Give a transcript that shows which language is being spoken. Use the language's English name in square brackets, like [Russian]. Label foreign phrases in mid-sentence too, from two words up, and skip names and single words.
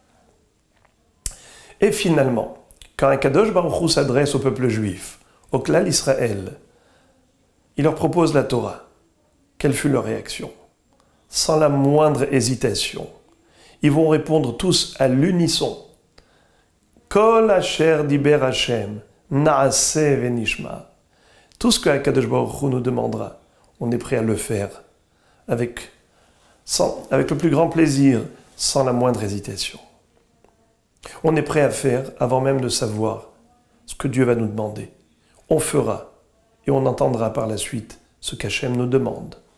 [French] Et finalement, quand Akadosh Baruch Hu s'adresse au peuple juif, au Klal Israël, il leur propose la Torah. Quelle fut leur réaction? Sans la moindre hésitation. Ils vont répondre tous à l'unisson. [Hebrew] כל אשר דיבר ה' נעשה ונשמע. [French] Tout ce que Akadosh Baruch Hu nous demandera, on est prêt à le faire avec le plus grand plaisir, sans la moindre hésitation. On est prêt à faire avant même de savoir ce que Dieu va nous demander. On fera et on entendra par la suite ce qu'Hachem nous demande.